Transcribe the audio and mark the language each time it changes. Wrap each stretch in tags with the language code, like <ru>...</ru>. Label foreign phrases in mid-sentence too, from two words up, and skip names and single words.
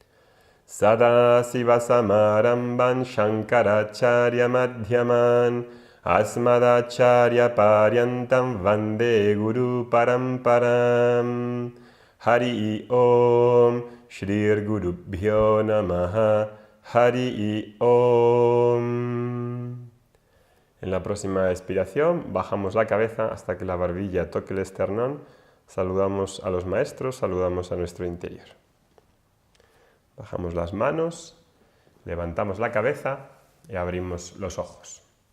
<sa>Sadasivasamarambhan Shankaracharya Madhyaman Asmadacharya Paryantam Vande Guru Paramparam. Hari Om Shri Gurubhyo Namaha. Hari Om.</sa> <es>En la próxima expiración bajamos la cabeza hasta que la barbilla toque el esternón. Saludamos a los maestros, saludamos a nuestro interior. Bajamos las manos, levantamos la cabeza y abrimos los ojos.</es>